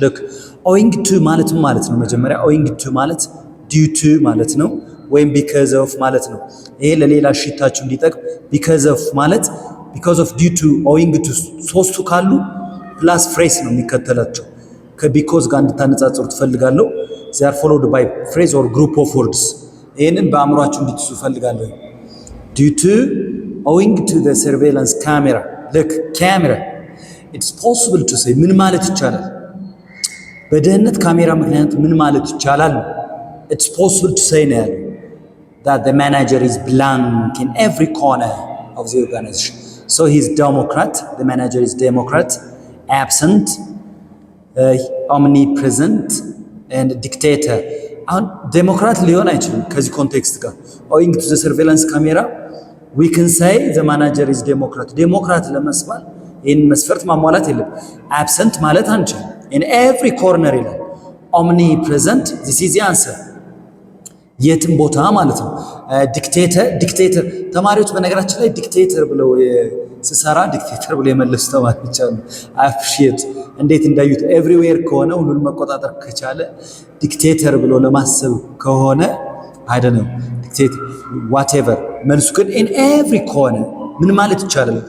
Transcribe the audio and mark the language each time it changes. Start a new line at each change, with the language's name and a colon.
English: Look, owing to
Amharic: ማለት ነው መጀመሪያ owing to ማለት
English: due to
Amharic: ማለት ነው ወይም
English: because of
Amharic: ማለት ነው። ይሄ ለሌላ ሽታችሁ እንዲጠቅም because of ማለት because of due to owing to ሶስቱ ካሉ ፕላስ ፍሬስ ነው የሚከተላቸው። ከቢኮዝ ጋር እንድታነጻጽሩ ትፈልጋለሁ።
English: they are followed by phrase or group of words
Amharic: ይሄንን በአእምሯችሁ እንድትይዙ ፈልጋለሁ።
English: due to owing to the surveillance camera look camera it's possible to say
Amharic: ምን ማለት ይቻላል? በደህንነት ካሜራ ምክንያት ምን ማለት ይቻላል?
English: it's possible to say
Amharic: ነው ያለው
English: that the manager is blank in every corner of the organization. So he's Democrat, the manager is Democrat, absent, omnipresent and dictator.
Amharic: አሁን ዴሞክራት ሊሆን አይችልም ከዚህ ኮንቴክስት ጋር
English: owing to the surveillance camera we can say the manager is Democrat.
Amharic: ዴሞክራት ለመስባል ይህን መስፈርት ማሟላት የለም። absent ማለት አንችል
English: in every corner
Amharic: ይላል።
English: omnipresent this is the answer
Amharic: የትም ቦታ ማለት ነው። ዲክቴተር ተማሪዎች በነገራችን ላይ ዲክቴተር ብለው ሲሰራ ዲክቴተር ብለው የመለሱ ተማሪዎች አሉ። አፕሪሺየት እንዴት እንዳዩት ኤቭሪዌር ከሆነ ሁሉን መቆጣጠር ከቻለ ዲክቴተር ብሎ ለማሰብ ከሆነ አይደለም ዲክቴተር ዋትኤቨር መልሱ ግን ኢን ኤቭሪ ኮርነር ምን ማለት ይቻላል?